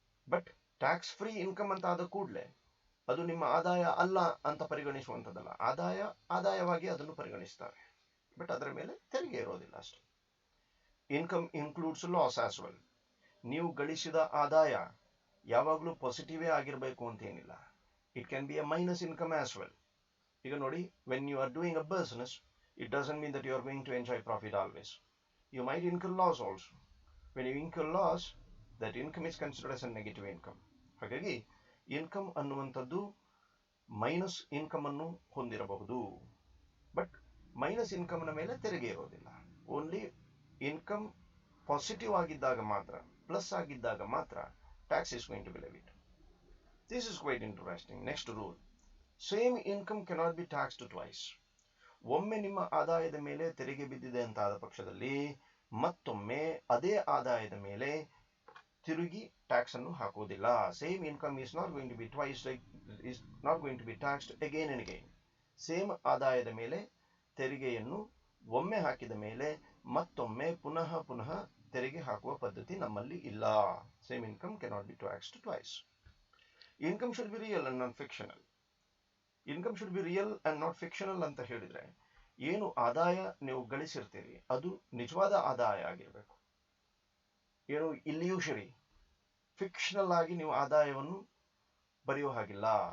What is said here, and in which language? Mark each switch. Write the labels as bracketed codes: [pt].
[en] But tax free income [kn] ಅಂತ ಆದ ಕೂಡಲೇ ಅದು ನಿಮ್ಮ ಆದಾಯ ಅಲ್ಲ ಅಂತ ಪರಿಗಣಿಸುವಂಥದ್ದಲ್ಲ. ಆದಾಯವಾಗಿ ಅದನ್ನು ಪರಿಗಣಿಸ್ತಾರೆ. ಬಟ್ ಅದರ ಮೇಲೆ ತೆರಿಗೆ ಇರೋದಿಲ್ಲ ಅಷ್ಟೇ. [en] Income includes loss as well. [kn] ನೀವು ಗಳಿಸಿದ ಆದಾಯ ಯಾವಾಗಲೂ ಪಾಸಿಟಿವೇ ಆಗಿರಬೇಕು ಅಂತ ಏನಿಲ್ಲ. [en] It can be a minus income as well. [kn] ಈಗ ನೋಡಿ, [en] When you are doing a business, it doesn't mean that you are going to enjoy profit always. You might incur loss also. When you incur loss, that income is considered as a negative income. [kn] ಹಾಗಾಗಿ income ಅನ್ನುವಂಥದ್ದು minus income ಅನ್ನು ಹೊಂದಿರಬಹುದು. But minus ಇನ್ಕಮ್ನ ಮೇಲೆ ತೆರಿಗೆ ಇರೋದಿಲ್ಲ. Only income positive ಆಗಿದ್ದಾಗ ಮಾತ್ರ, plus ಆಗಿದ್ದಾಗ ಮಾತ್ರ [en] Tax is going to be levied. This is quite interesting. Next rule, same income cannot be taxed twice. [kn] ಒಮ್ಮೆ ನಿಮ್ಮ ಆದಾಯದ ಮೇಲೆ ತೆರಿಗೆ ಬಿದ್ದಿದೆ ಅಂತಾದ ಪಕ್ಷದಲ್ಲಿ ಮತ್ತೊಮ್ಮೆ ಅದೇ ಆದಾಯದ ಮೇಲೆ ತಿರುಗಿ ಟ್ಯಾಕ್ಸ್ ಅನ್ನು ಹಾಕುವುದಿಲ್ಲ. [en] Same income is not going to be twice, is not going to be taxed again and again. [kn] Same ಆದಾಯದ ಮೇಲೆ ತೆರಿಗೆಯನ್ನು ಒಮ್ಮೆ ಹಾಕಿದ ಮೇಲೆ ಮತ್ತೊಮ್ಮೆ ಪುನಃ ತೆರಿಗೆ ಹಾಕುವ ಪದ್ಧತಿ ನಮ್ಮಲ್ಲಿ ಇಲ್ಲ. [en] Same income cannot be taxed twice. Income should be real and not fictional. Income should be real and not fictional [kn] ಅಂತ ಹೇಳಿದ್ರೆ, ಏನು ಆದಾಯ ನೀವು ಗಳಿಸಿರ್ತೀರಿ ಅದು ನಿಜವಾದ ಆದಾಯ ಆಗಿರಬೇಕು. ಏನು ಇಲ್ಯೂಷರಿ, ಫಿಕ್ಷನಲ್ ಆಗಿ ನೀವು ಆದಾಯವನ್ನು ಬರೆಯೋ ಹಾಗಿಲ್ಲ.